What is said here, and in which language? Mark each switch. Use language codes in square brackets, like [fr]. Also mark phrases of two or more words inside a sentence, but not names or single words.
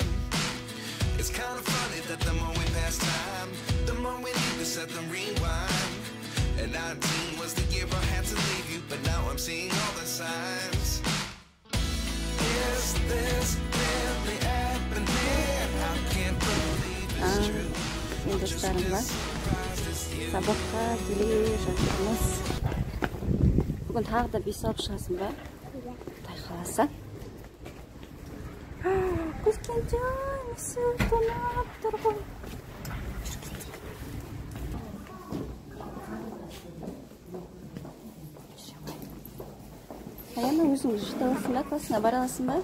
[en] It's kind of funny that the more we pass time, the more we need to set them rewind. And 19 was the year I had to leave you, but now I'm seeing all the signs. Is this really happening? I can't believe it's true. [kk] Мен достарымла сабаққа келе жатырмыз. Бүгін тағы да бес алып шығасың ба? Құдай қаласа. Көзкенжай, мысыр тонап тұр ғой. Аяна, өзің жете аласың ба? Классына бара аласың ба?